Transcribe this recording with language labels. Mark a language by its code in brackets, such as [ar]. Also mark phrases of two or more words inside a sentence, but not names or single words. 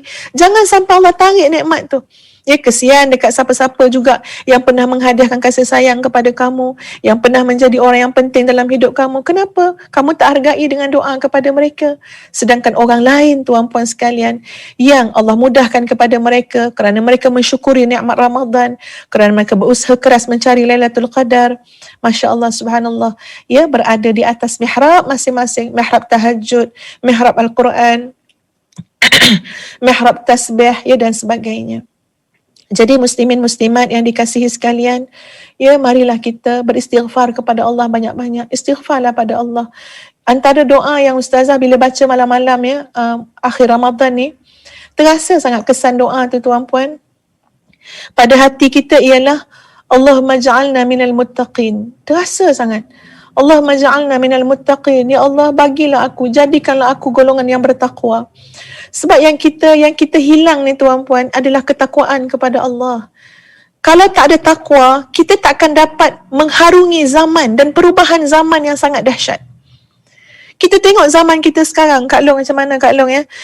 [ms] Jangan sampai Allah tarik nikmat tu. Ya, kesian dekat siapa-siapa juga yang pernah menghadiahkan kasih sayang kepada kamu, yang pernah menjadi orang yang penting dalam hidup kamu. Kenapa? Kamu tak hargai dengan doa kepada mereka. Sedangkan orang lain tuan-puan sekalian yang Allah mudahkan kepada mereka kerana mereka mensyukuri nikmat Ramadan, kerana mereka berusaha keras mencari Lailatul Qadar. [ar] ما شاء الله، سبحان الله. [ms] Ya, berada di atas mihrab masing-masing. Mihrab tahajud, mihrab Al-Quran, mihrab tasbih, ya, dan sebagainya. Jadi muslimin muslimat yang dikasihi sekalian, ya, marilah kita beristighfar kepada Allah banyak-banyak. Istighfarlah pada Allah. Antara doa yang Ustazah bila baca malam-malam, ya, akhir Ramadan ni, terasa sangat kesan doa tu tuan-puan. Pada hati kita ialah [ar] اللهم اجعلنا من المتقين. [ms] Terasa sangat. [ar] اللهم اجعلنا من المتقين. يا الله, [ms] bagilah aku, jadikanlah aku golongan yang bertakwa. Sebab yang kita hilang ni tuan-puan adalah ketakwaan kepada Allah. Kalau tak ada takwa, kita tak akan dapat mengharungi zaman dan perubahan zaman yang sangat dahsyat. Kita tengok zaman kita sekarang, Kak Long, macam mana Kak Long, ya?